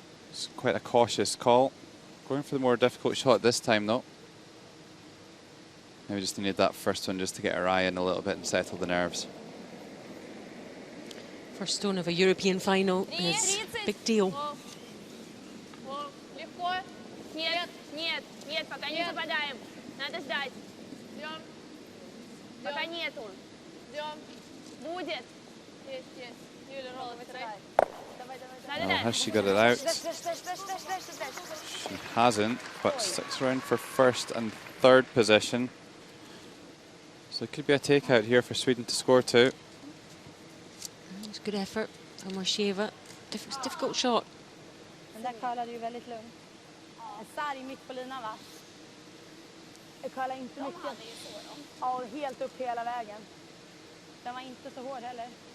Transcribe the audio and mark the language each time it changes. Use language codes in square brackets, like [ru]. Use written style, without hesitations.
[en] It's quite a cautious call. Going for the more difficult shot this time though. Maybe just needed that first one just to get her eye in a little bit and settle the nerves. First stone of a European final is a big deal. [ru] Легко. Нет, нет, нет, пока не попадаем. Надо ждать. Ждем. Пока нету. Ждем. Будет. Есть, есть. [en] Юля, roll it, right? Oh, has she got it out? She hasn't, but sticks around for first and third position. So it could be a takeout here for Sweden to score two. It's a good effort from Moiseva. Difficult shot. [sv] Den där curlade ju väldigt lugnt. En sarg mitt på linan, va? Jag curlar inte mycket. Ja, helt upp hela vägen. Den var inte så hård heller.